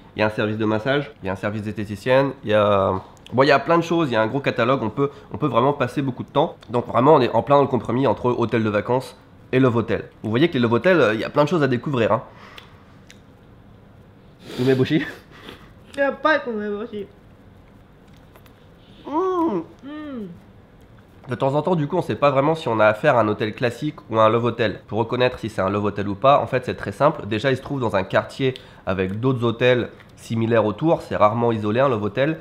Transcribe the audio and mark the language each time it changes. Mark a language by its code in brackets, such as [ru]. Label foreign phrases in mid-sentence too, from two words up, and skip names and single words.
[fr] Il y a un service de massage, il y a un service d'esthéticienne, il y a... Bon, il y a plein de choses, il y a un gros catalogue, on peut vraiment passer beaucoup de temps. Donc vraiment, on est en plein dans le compromis entre hôtel de vacances et Love Hotel. Vous voyez que les Love Hotel, il y a plein de choses à découvrir. Hein. Umeboshi. [ja] やっぱりこの梅干し。 [fr] De temps en temps, du coup, on sait pas vraiment si on a affaire à un hôtel classique ou à un love hotel. Pour reconnaître si c'est un love hotel ou pas, en fait, c'est très simple. Déjà, il se trouve dans un quartier avec d'autres hôtels similaires autour. C'est rarement isolé, un love hotel.